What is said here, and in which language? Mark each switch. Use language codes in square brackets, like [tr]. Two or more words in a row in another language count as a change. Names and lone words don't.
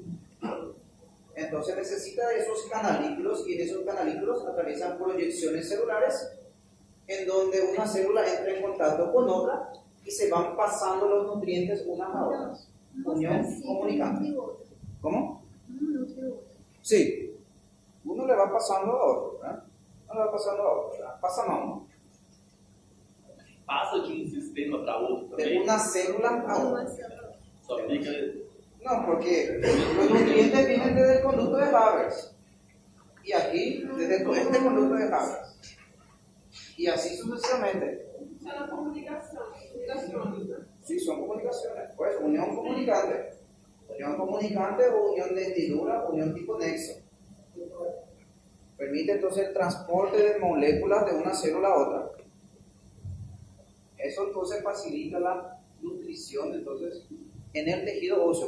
[es] Entonces necesita de esos canalículos, y en esos canalículos atraviesan proyecciones celulares en donde una célula entra en contacto con otra y se van pasando los nutrientes unas a otras. Unión comunicante. ¿Cómo? Sí. Uno le va pasando a otro, ¿verdad? Uno le va pasando a otro, ¿verdad? Pasa a uno. [pt] Passa de um sistema para outro [es] De [pt] também? [es] una célula a otra. [pt] Só fica. [es] No, porque los nutrientes vienen desde el conducto de Haber. Y aquí, desde este conducto de Haber. Y así sucesivamente. [pt] Isso é na comunicação eletrônica. [es] Sí, son comunicaciones. Pues, unión comunicante. Unión comunicante o unión de hendidura, unión tipo nexo. Permite entonces el transporte de moléculas de una célula a otra. Eso entonces facilita la nutrición entonces en el tejido óseo.